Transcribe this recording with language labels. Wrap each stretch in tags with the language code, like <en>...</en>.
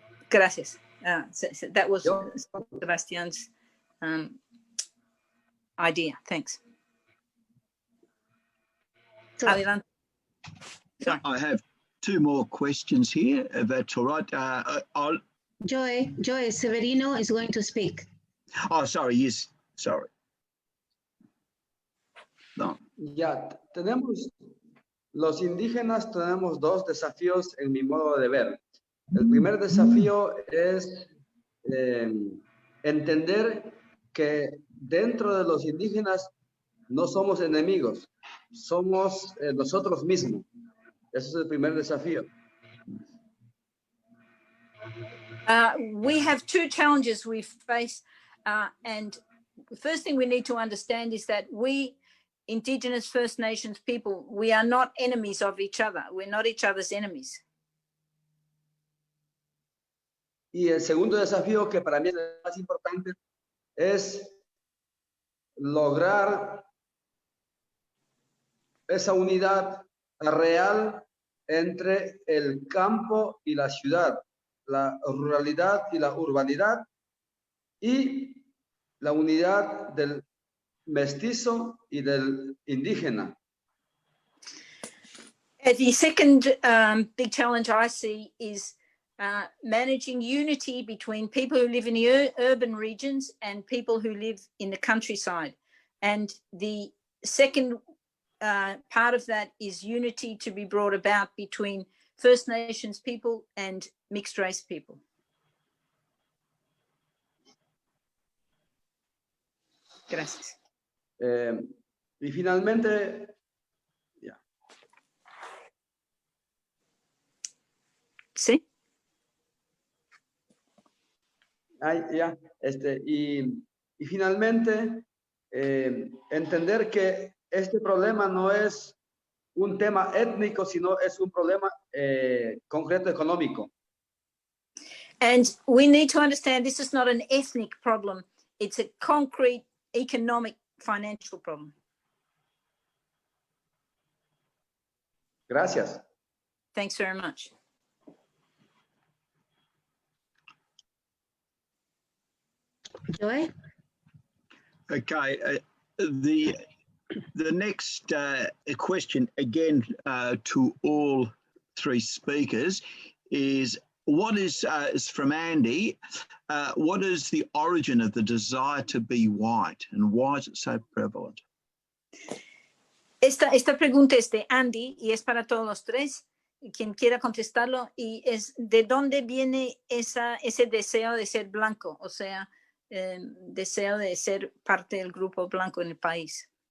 <es>Gracias.</es> <en>That was Sebastian's idea. Thanks.</en> <es>Adelante.</es> <en>Sorry. I have two more questions here, if that's all right. Joy Severino is going to speak. Oh, sorry, yes, sorry. No.</en> <es>Ya, los indígenas tenemos dos desafíos en mi modo de ver. El primer desafío es entender que dentro de los indígenas no somos enemigos, somos nosotros mismos. Ese es el primer desafío.</es> <en>We have two challenges we face, and the first thing we need to understand is that we, Indigenous First Nations people, we are not enemies of each other. We're not each other's enemies.</en> <es>Y el segundo desafío, que para mí es el más importante, es lograr esa unidad real entre el campo y la ciudad, la ruralidad y la urbanidad, y la unidad del mestizo y del indígena.</es> <en>The second big challenge I see is managing unity between people who live in the urban regions and people who live in the countryside. And the second part of that is unity to be brought about between First Nations people and mixed race people.</en> <es>Gracias. Y finalmente, ya. Sí. Ya, y finalmente, entender que este problema no es un tema étnico, sino es un problema concreto económico.</es> <en>And we need to understand this is not an ethnic problem. It's a concrete economic financial problem. Gracias. Thanks very much. Joy? Okay, the next question again to all three speakers is what is from Andy. What is the origin of the desire to be white, and why is it so prevalent?</en> <es>Esta pregunta es de Andy y es para todos los tres. Quien quiera contestarlo, y es de dónde viene ese deseo de ser blanco, o sea, deseo de ser parte del grupo blanco en el país.</es>